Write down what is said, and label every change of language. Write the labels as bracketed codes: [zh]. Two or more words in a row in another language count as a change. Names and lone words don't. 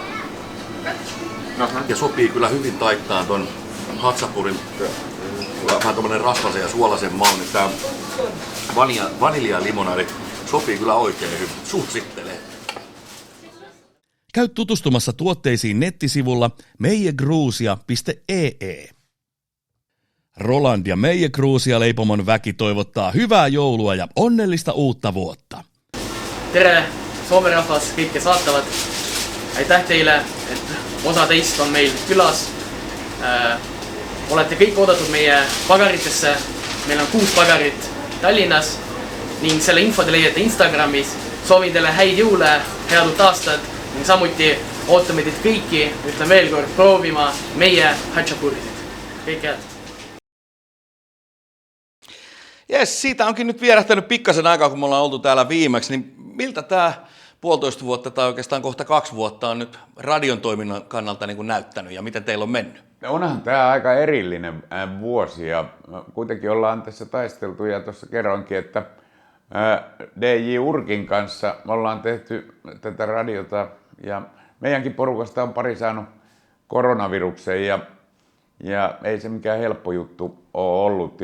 [fi] Ja sopii kyllä hyvin taittaan ton hatsapurin vähän tommonen rasvasen ja suolasen maun, niin tää vanilja limonadi sopii kyllä oikein hyvin. Suosittelen. Käy tutustumassa tuotteisiin nettisivulla meiegruusia.ee. Roland ja Meie Gruusia leipomon väki toivottaa hyvää joulua ja onnellista uutta vuotta. [et] Tere Soome rahvas, kõik kes vaatavad. Aitäh teile, et osa teist on meil külas. Olete kõik oodatud meie pagaritesse. Meil on 6 pagarit Tallinnas ning selle info te leiate Instagramis. Soovin teile häid jõule, head uut aastat ning samuti ootame teid kõiki, ütlen veel kord, proovima meie hatsapurisid. Kõik head! [fi] Jes, siitä onkin nyt vierähtänyt pikkasen aikaa, kun me ollaan oltu täällä viimeksi, niin miltä tämä 1,5 vuotta tai oikeastaan kohta 2 vuotta on nyt radion toiminnan kannalta niin kuin näyttänyt ja miten teillä on mennyt? Onhan tämä aika erillinen vuosi ja kuitenkin ollaan tässä taisteltu ja tuossa kerroinkin, että DJ Urkin kanssa me ollaan tehty tätä radiota ja meidänkin porukasta on pari saanut koronaviruksen ja ei se mikään helppo juttu ole ollut.